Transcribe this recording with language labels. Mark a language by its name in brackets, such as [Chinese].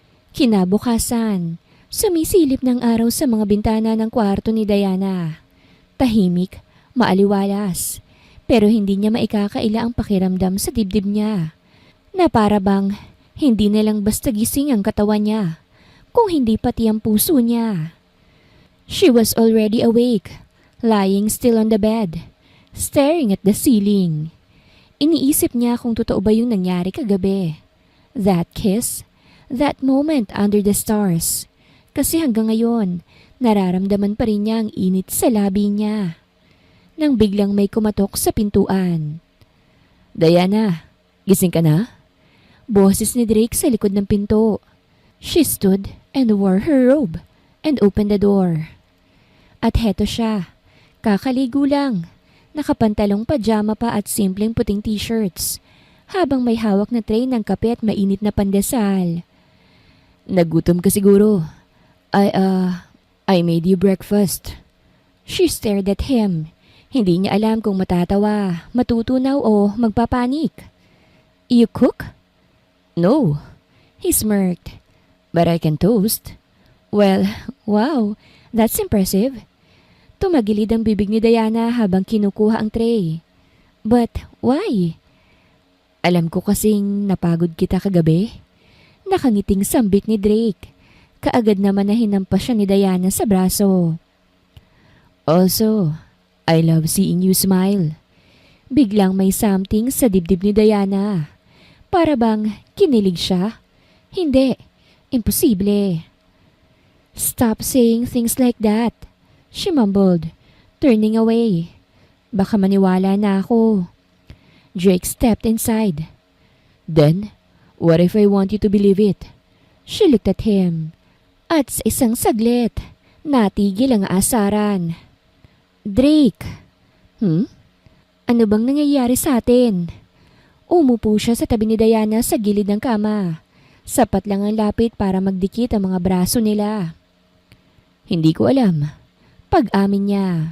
[Filipino] Kinabukasan, sumisilip ng araw sa mga bintana ng kwarto ni Diana. Tahimik, maaliwalas, pero hindi niya maikakaila ang pakiramdam sa dibdib niya. Na para bang hindi na lang basta gising ang katawan niya, kung hindi pati ang puso niya. [English] She was already awake, lying still on the bed, staring at the ceiling. [Filipino] Iniisip niya kung totoo ba yung nangyari kagabi. [English] That kiss, that moment under the stars. [Filipino] Kasi hanggang ngayon, nararamdaman pa rin niya ang init sa labi niya. Nang biglang may kumatok sa pintuan. Diana, gising ka na? Boses ni Drake sa likod ng pinto. [English] She stood and wore her robe and opened the door. [Filipino] At heto siya, kakaligo lang. Nakapantalong pajama pa at simpleng puting t-shirts, habang may hawak na tray ng kape at mainit na pandesal. Nagutom ka siguro. [English] I made you breakfast. [Filipino] She stared at him. Hindi niya alam kung matatawa, matutunaw o magpapanik. [English] You cook? No. He smirked. But I can toast. Well, wow, that's impressive. [Filipino] Tumagilid ang bibig ni Diana habang kinukuha ang tray. [English] But why? [Filipino] Alam ko kasing napagod kita kagabi. Nakangiting sambit ni Drake. Kaagad naman na hinampas siya ni Diana sa braso. [English] Also, I love seeing you smile. [Filipino] Biglang may something sa dibdib ni Diana. Para bang kinilig siya? Hindi, imposible. [English] Stop saying things like that. She mumbled, turning away. [Filipino] Baka maniwala na ako. [English] Drake stepped inside. Then, what if I want you to believe it? She looked at him. [Filipino] At sa isang saglit, natigil ang aasaran. Drake! Ano bang nangyayari sa atin? Umupo siya sa tabi ni Diana sa gilid ng kama. Sapat lang ang lapit para magdikit ang mga braso nila. Hindi ko alam. Pag-amin niya.